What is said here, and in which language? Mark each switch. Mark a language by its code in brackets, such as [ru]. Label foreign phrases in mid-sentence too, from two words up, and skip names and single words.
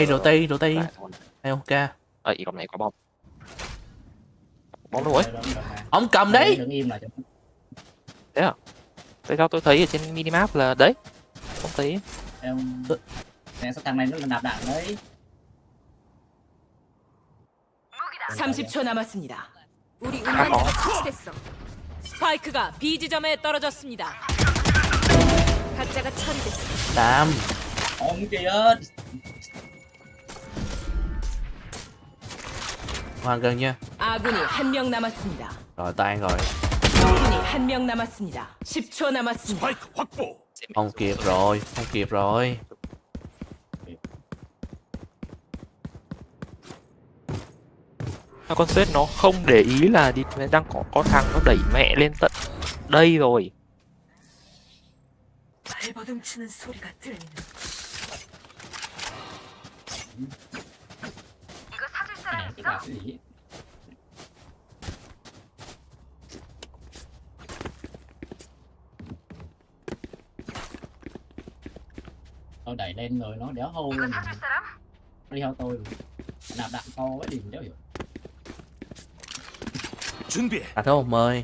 [vi] Hai Hoka. Còn này có bom. Bom đâu ấy? Ông cầm đấy. Đứng im lại. Thế à? Tại sao tôi thấy ở trên minimap là đấy? Không thấy. Em sao thằng này nó là nạp đạn đấy. [ko] 30초 남았습니다. 우리 운반자가 처치됐어. 스파이크가 B 지점에 떨어졌습니다. 가짜가 처리됐어. [vi] Đam. Ông kìa. Hoàn gần nha. [ko] 아군이 한 명 남았습니다. [vi] Rồi tan rồi. [ko] 적군이 한 명 남았습니다. 10초 남았습니다. [vi] Không kịp rồi. Con sét nó không để ý là đang có thằng nó đẩy mẹ lên tận đây rồi. [ko] 발버둥치는 소리가 들리는. 이거 사줄 사람 있어? [vi] Tôi đẩy lên rồi nó đéo hô luôn. Nó đi theo tôi. Nạp đạn to quá đi đéo hiểu. À thôi mời.